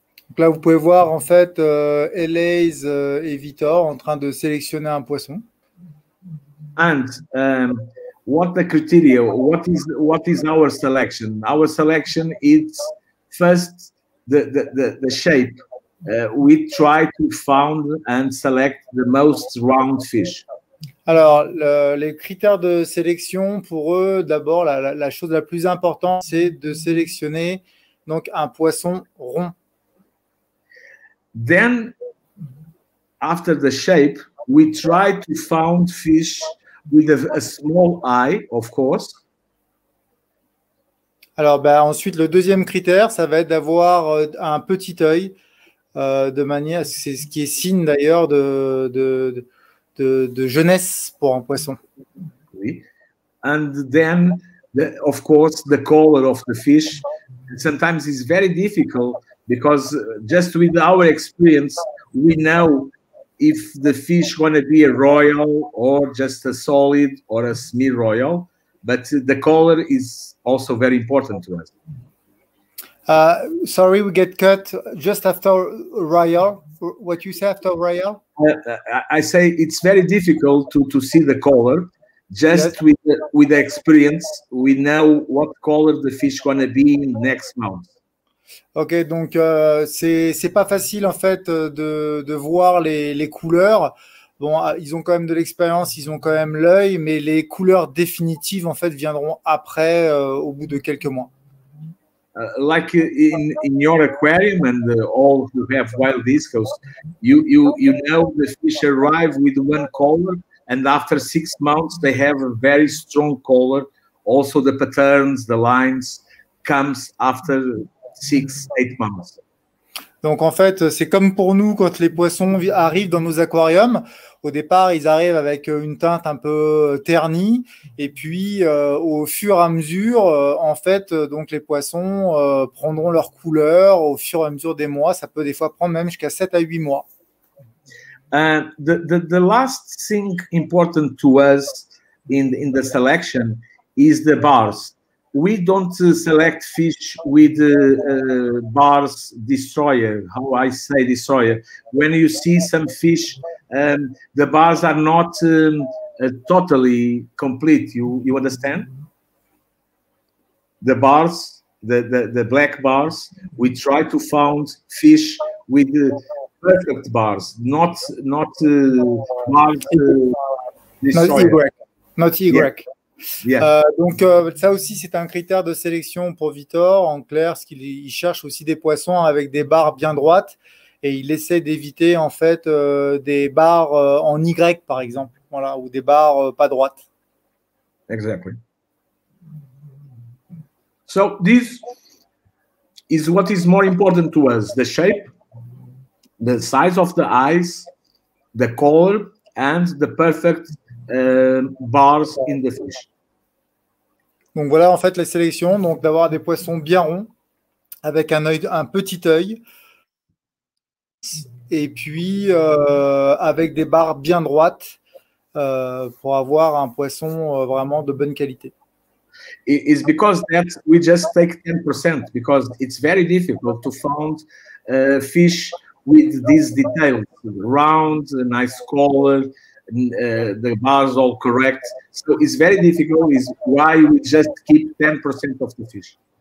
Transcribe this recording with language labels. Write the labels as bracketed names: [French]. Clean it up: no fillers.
[French] Donc là, vous pouvez voir en fait Elise et Victor en train de sélectionner un poisson. [English] And what the criteria? What is our selection? Our selection is first the shape. We try to find and select the most round fish. [French] Alors, les critères de sélection pour eux, d'abord, la chose la plus importante, c'est de sélectionner donc un poisson rond. [English] Then, after the shape, we try to find fish with a small eye, of course. [French] Alors, ensuite, le deuxième critère, ça va être d'avoir un petit œil, de manière, c'est ce qui est signe d'ailleurs de jeunesse pour un poisson. Oui. [English] And then, of course, the color of the fish. Sometimes it's very difficult because just with our experience, we know if the fish going to be a royal or just a solid or a semi-royal, but the color is also very important to us. Sorry, we get cut just after royal. What you say after royal? I say it's very difficult to see the color. Just Yes. with the experience, we know what color the fish going to be in next month. [French] Ok, donc c'est pas facile en fait de voir les couleurs. Bon, ils ont quand même de l'expérience, ils ont quand même l'œil, mais les couleurs définitives en fait viendront après, au bout de quelques mois. [English] Like in your aquarium and all who have wild discos, you know the fish arrive with one color, and after 6 months they have a very strong color. Also, the patterns, the lines comes after 6-8 months. [French] Donc en fait, c'est comme pour nous quand les poissons arrivent dans nos aquariums. Au départ, ils arrivent avec une teinte un peu ternie, et puis au fur et à mesure, en fait, donc les poissons prendront leur couleur au fur et à mesure des mois. Ça peut des fois prendre même jusqu'à 7 à 8 mois. [English] The last thing important to us in the selection is the bars. We don't select fish with bars destroyer. How I say destroyer? When you see some fish, the bars are not totally complete. You understand? The bars, the black bars. We try to find fish with perfect bars, not bars destroyer. Not Y. Yeah. Yeah. [French] Donc ça aussi c'est un critère de sélection pour Victor. En clair, ce qu'il cherche aussi des poissons avec des barres bien droites, et il essaie d'éviter en fait des barres en Y par exemple, voilà, ou des barres pas droites. [English] Exactly. So this is what is more important to us: the shape, the size of the eyes, the color, and the perfect bars in the fish. [French] Donc voilà en fait la sélection, donc d'avoir des poissons bien ronds avec un petit œil et puis avec des barres bien droites pour avoir un poisson vraiment de bonne qualité. [English] It's because that we just take 10% because it's very difficult to find fish with these details, round, nice color, the bars all correct. So it's very difficult. Is why we just keep 10% of the fish.